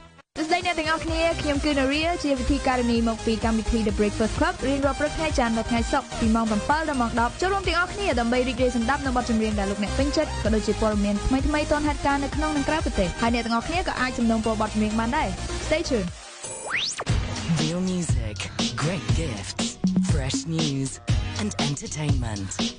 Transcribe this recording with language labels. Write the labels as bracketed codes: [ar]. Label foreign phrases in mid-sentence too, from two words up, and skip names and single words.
[km] សួស្តីអ្នកទាំងអស់គ្នាខ្ញុំគឺ Naria ជាវិធីការនីមកពីកម្មវិធី The Breakfast Club រៀងរាល់ព្រឹកថ្ងៃច័ន្ទដល់ថ្ងៃសុក្រពីម៉ោង 7 ដល់ម៉ោង 10 ចូលរួមទាំងអស់គ្នាដើម្បីរីករាយសម្ដាប់នៅបទចម្រៀងដែលលោកអ្នកពេញចិត្តក៏ដូចជាព័ត៌មានថ្មីៗទាន់ហេតុការណ៍នៅក្នុងនិងក្រៅប្រទេសហើយអ្នកទាំងអស់គ្នាក៏អាចសំណូមពរបទចម្រៀងបានដែរ [en] Stay tuned Real music, great gifts, fresh news and entertainment.